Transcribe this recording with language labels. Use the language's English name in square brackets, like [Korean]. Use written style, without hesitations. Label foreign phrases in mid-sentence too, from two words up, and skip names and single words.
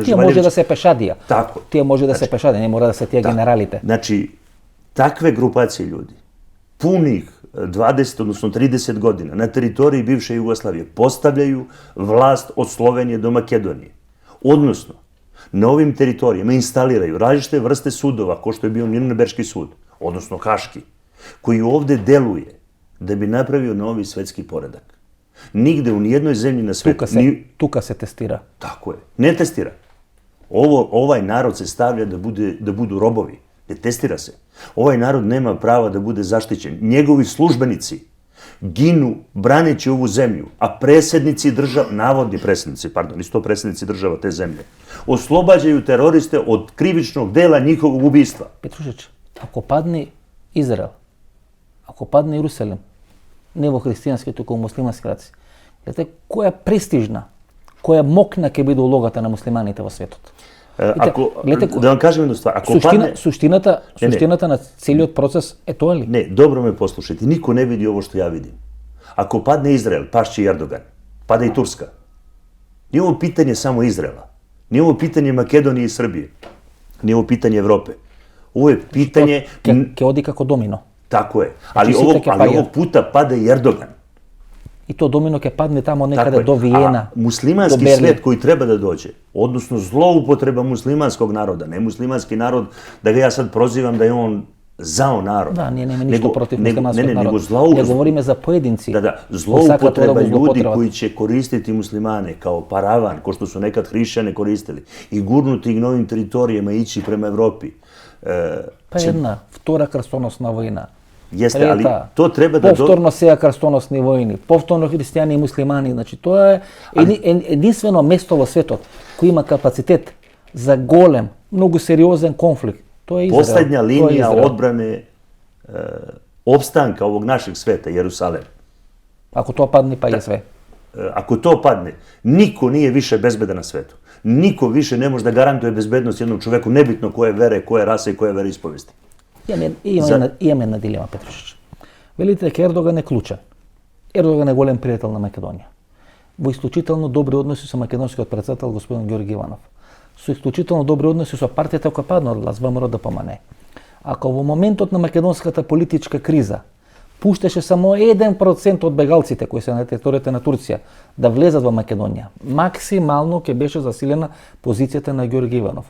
[Macedonian] Тие може да се пешадија. [Serbian] Тако. [Macedonian] Тие може да се пешадија, не мора да се тие генералите. [Serbian] Значи такве групацији луѓи пуних 20, односно 30 година на територија бивше Југославија постављају власт од Словенија до Македонија. Односно на овим територијама инсталирају различите врсте судова, [Macedonian] кој што [Serbian] е био Нирнбергски суд, односно Хашки, кој овде делуе да би направио нови светски поредак. Нигде у ниједној земји на свет [Macedonian] тука се тестира. [Serbian] Тако е. Не тестира. Овај народ се ставља да буду робови. Не тестира се. Овај народ нема права да буде заштиćен. Негови службеници гину бранеći ову земју, а преседници наводни преседници, пардон, исто преседници држава те земје, ослобаđају терористе од кривичног дела нjihovog убиства. [Macedonian] Петрушич, ако падне Израел, ако падне Јерусалим, не во христијански, туку во муслимански раци, гледате која престижна, која мокна ќе биде улогата на муслиманите во светот. [Serbian] Да вам кажем [Macedonian] една ствар, суштината на целиот процес е тоа ли? [Serbian] Не, добро ме послушајте, нико не види ово што ја видим. Ако падне Израел, пашće и Ердоган, пада и Турска. Nije ovo pitanje samo Izraela, nije ovo pitanje Makedonije i Srbije, nije ovo pitanje Evrope. Ovo je pitanje... [Macedonian] Ке оди како домино. [Serbian] Tako je, ali ovog puta pada i Erdogan. I to domino [Macedonian] ќе падне тамо некаде до Виена. [Serbian] A muslimanski svet koji treba da dođe, odnosno zloupotreba muslimanskog naroda, ne muslimanski narod, da ga ja sad prozivam da je on zao narod. Da, nije nema ništa protiv muslimanskog naroda. Ne [Macedonian] govorime za pojedinci. [Serbian] Da, zloupotreba ljudi koji će koristiti muslimane kao paravan, ko što su nekad hrišćane koristili, i gurnuti ih novim teritorijama i ići prema Evropi. Pa jedna, [Macedonian] втора крстоносна војна. [Serbian] Jeste, ali to treba da... [Macedonian] Повторно сеја крстоносни војни, повторно христијани и муслимани. Значи, тоа е единствено место во светот кој има капацитет за голем, многу сериозен конфликт. Тоа е Израел. [Serbian] Последња линија одбране опстанка овог нашeg света, Јерусалем. [Macedonian] Ако тоа падне, па е све. [Serbian] Ако to padne, niko nije više bezbedan na svetu. Niko više ne može da garantuje bezbednost jednom čoveku, nebitno koje vere, koje rase i koje veroispovesti. [Macedonian] Имаме една дилема, Петрушич. Велите дека Ердоган е клучен. Ердоган е голем пријател на Македонија. Во исклучително добри односи со македонскиот претседател господин Ѓорги Иванов. Со исклучително добри односи со партијата која падна од власт, ВМРО ДПМН. Ако во моментот на македонската политичка криза пуштеше само 1% од бегалците кои се на територијата на Турција да влезат во Македонија, максимално ќе беше засилена позицијата на Ѓорги Иванов.